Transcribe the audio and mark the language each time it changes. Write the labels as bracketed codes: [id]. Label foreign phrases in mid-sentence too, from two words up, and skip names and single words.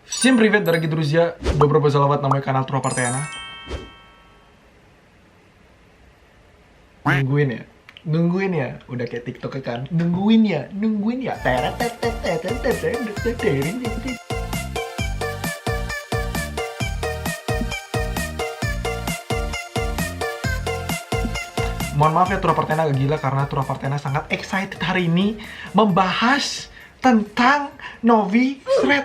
[ru] Всем привет, дорогие друзья! Добро пожаловать на мой канал Tro Partena. [id] Nungguin ya, udah kayak TikTok kan? Nungguin ya. Mohon maaf ya Tro Partena agak gila karena Tro Partena sangat excited hari ini membahas tentang Novi Thread.